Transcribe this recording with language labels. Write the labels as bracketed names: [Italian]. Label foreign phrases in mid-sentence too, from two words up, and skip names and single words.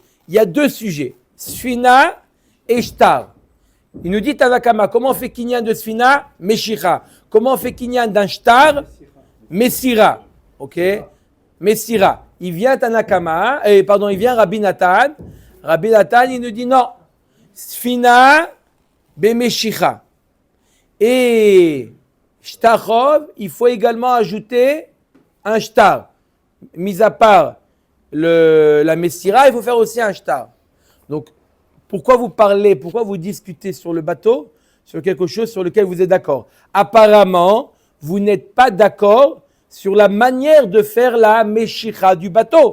[French] Il y a deux sujets, Sfina et Shtar. Il nous dit Tanakama, comment on fait kinyan de Sfina? Meshicha. Comment on fait kinyan d'un Shtar? Messira. Ok? Messira. Il vient Tanakama, il vient Rabbi Nathan. Rabbi Nathan, il nous dit non. [Hebrew] Sfina bemeshicha. [French] Et Shtachov, il faut également ajouter un Shtar. Mis à part la Messira, il faut faire aussi un Shtar. Donc, pourquoi vous discutez sur le bateau, sur quelque chose sur lequel vous êtes d'accord? Apparemment, vous n'êtes pas d'accord sur la manière de faire la Meshicha du bateau.